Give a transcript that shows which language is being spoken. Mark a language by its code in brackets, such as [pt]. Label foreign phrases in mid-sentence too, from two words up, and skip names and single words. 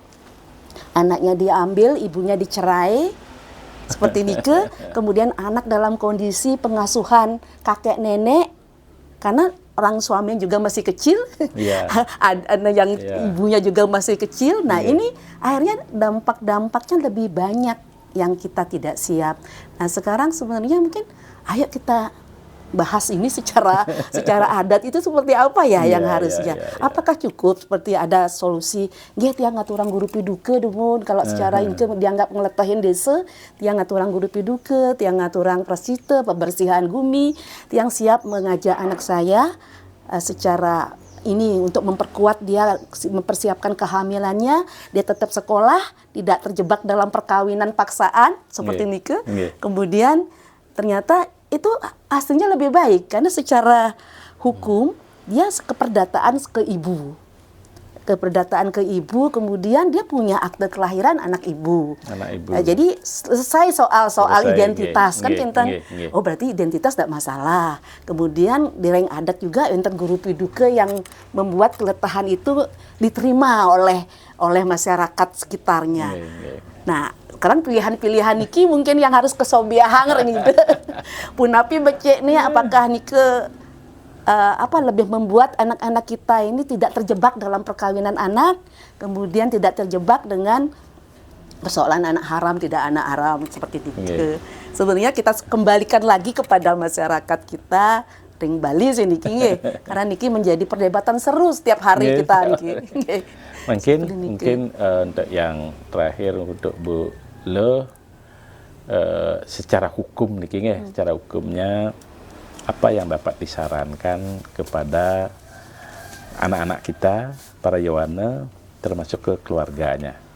[id] anaknya diambil, ibunya dicerai seperti ini ke, kemudian anak dalam kondisi pengasuhan kakek nenek karena orang suami juga masih kecil, ada yang ibunya juga masih kecil. Nah ini akhirnya dampak-dampaknya lebih banyak yang kita tidak siap. Nah sekarang sebenarnya mungkin ayo kita bahas ini secara adat itu seperti apa ya yang harusnya. Apakah cukup seperti ada solusi [ban] nggih tiang ngaturang guru piduke demun [id] kalau secara ini dianggap ngeletahin desa [ban] tiang ngaturang guru piduke, tiang ngaturang prasita [id] pembersihan gumi, tiang siap mengajak anak saya secara ini untuk memperkuat dia, mempersiapkan kehamilannya, dia tetap sekolah, tidak terjebak dalam perkawinan paksaan seperti nike. Kemudian ternyata itu hasilnya lebih baik karena secara hukum dia keperdataan ke ibu. Keperdataan ke ibu, kemudian dia punya akte kelahiran anak ibu. Nah, jadi selesai soal identitas kan kinten. Oh berarti identitas tidak masalah. Kemudian di reng adat juga enten guru piduke yang membuat keletahan itu diterima oleh masyarakat sekitarnya. Nah, sekarang pilihan-pilihan niki mungkin yang harus kesobiahang gitu. [ban] Punapi becek nih [id] apakah nike lebih membuat anak-anak kita ini tidak terjebak dalam perkawinan anak, kemudian tidak terjebak dengan persoalan anak haram, tidak anak haram seperti itu. Sebenarnya kita kembalikan lagi kepada masyarakat kita ring Bali sih niki, karena niki menjadi perdebatan seru setiap hari kita niki. Mungkin untuk yang terakhir untuk Bu Le, secara hukum niki secara hukumnya apa yang dapat disarankan kepada anak-anak kita, para Yowana, termasuk ke keluarganya?